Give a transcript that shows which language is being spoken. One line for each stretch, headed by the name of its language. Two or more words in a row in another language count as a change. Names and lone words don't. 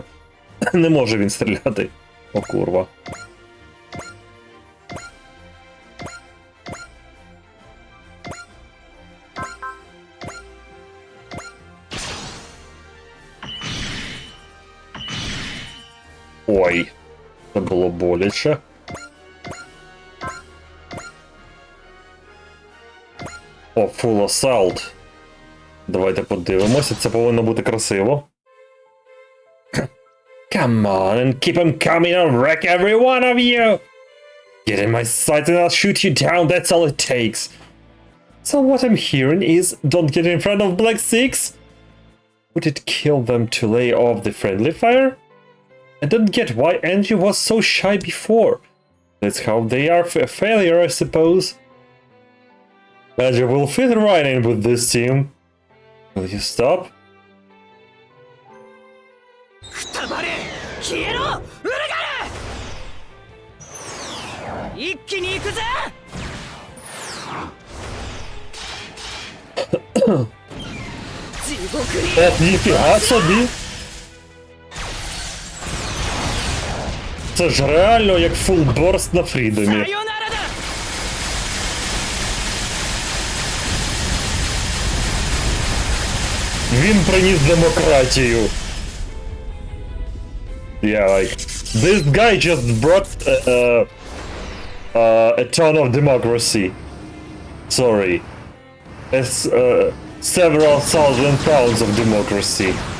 Ukrainian: Не може він стріляти. О, курва. Ой, це було боляче.
English: О, Full Assault.
Ukrainian: Давайте подивимося, це повинно бути красиво.
English: Come on and keep them coming and wreck every one of you! Get in my sight and I'll shoot you down, that's all it takes. So what I'm hearing is, don't get in front of Black Six? Would it kill them to lay off the friendly fire? I don't get why Angie was so shy before. That's how they are a failure, I suppose. Angie will fit right in with this team. Will you stop?
Japanese: くたばれ消えろウルガル一気に行くぜ地獄に
Ukrainian: Ніфіга собі! Це ж реально як фулборст на фрідомі.
Japanese: さよならだ
Ukrainian: Він приніс демократію.
English: Yeah, like, this guy just brought a ton of democracy. Sorry. It's several thousand pounds of democracy.